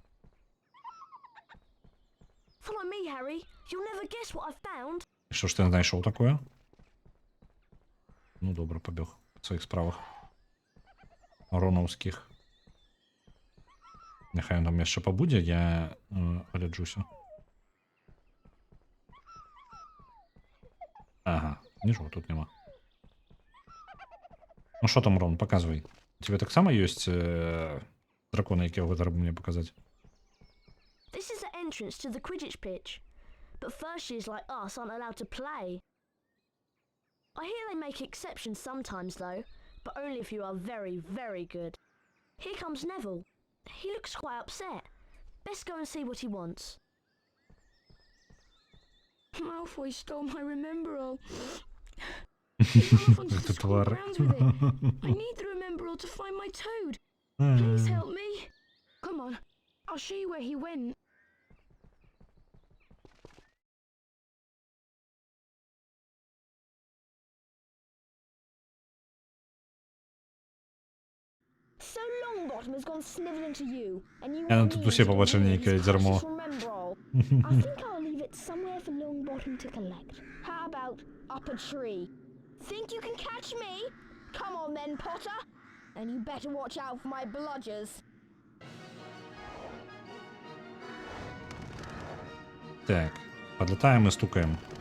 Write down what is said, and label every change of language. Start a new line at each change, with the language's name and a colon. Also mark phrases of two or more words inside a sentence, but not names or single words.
English: Follow me, Harry. You'll never guess what I've found.
Belarusian: Што ж ты знайшоў такое? Ну добра, пабег па сваіх справах. Ронаўскіх. Няхай ён там яшчэ пабудзе, я гляджуся. Ага, нічого тут няма. Ну што там, Рон, паказвай. У тебе таксама ёсць драконы, якія вы зараз мне паказаць?
English: This is the entrance to the Quidditch pitch. But first years like us aren't allowed to play. I hear they make exceptions sometimes though, but only if you are very, very good. Here comes Neville. He looks quite upset. Best go and see what he wants. Malfoy stole my Remembrall.
Belarusian: Гэта твар.
English: I need the Remembrall to find my toad. Please help me. Come on, I'll show you where he went. So Longbottom has gone snivelling to you, and you
Polish: Ja, no
English: want to me
Polish: tu się
English: to
Polish: popatrzę,
English: remove
Polish: Nika,
English: his
Polish: i darmo.
English: precious Remembrall. I think I'll leave it somewhere for Longbottom to collect. How about up a tree? Think you can catch me? Come on then, Potter. And you better watch out for my bludgers.
Russian: Так, подлетаем и стукаем.